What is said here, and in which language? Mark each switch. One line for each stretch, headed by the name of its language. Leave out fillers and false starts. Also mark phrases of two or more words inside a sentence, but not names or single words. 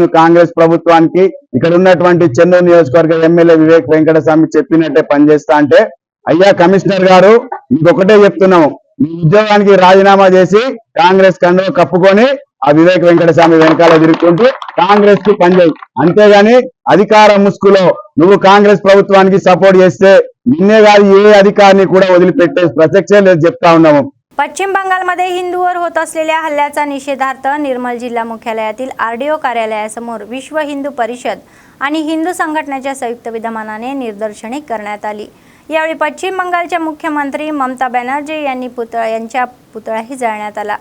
Telugu: కాంగ్రెస్ ప్రభుత్వానికి ఇక్కడ ఉన్నటువంటి చెన్నూరు నియోజకవర్గ ఎమ్మెల్యే వివేక్ వెంకటస్వామి చెప్పినట్టే పనిచేస్తా అంటే అయ్యా కమిషనర్ గారు ఇంకొకటే చెప్తున్నాము మీ ఉద్యోగానికి రాజీనామా చేసి కాంగ్రెస్ కండువా కప్పుకొని ఆ వివేక్ వెంకటస్వామి వెనకాల తిరుగుతుంటూ కాంగ్రెస్ కి పనిచేయి అంతేగాని అధికార ముసుగులో నువ్వు కాంగ్రెస్ ప్రభుత్వానికి సపోర్ట్ చేస్తే నిన్నే కాదు ఏ అధికారిని కూడా వదిలిపెట్టే ప్రసక్తే లేదు చెప్తా ఉన్నాము।
Marathi: पश्चिम बंगालमध्ये हिंदूवर होत असलेल्या हल्ल्याचा निषेधार्थ निर्मल जिल्हा मुख्यालयातील आरडीओ कार्यालयासमोर विश्व हिंदू परिषद आणि हिंदू संघटनेच्या संयुक्त विद्यमानाने निदर्शने करण्यात आली। यावेळी पश्चिम बंगालच्या मुख्यमंत्री ममता बॅनर्जी यांनी पुतळाही जाळण्यात आला।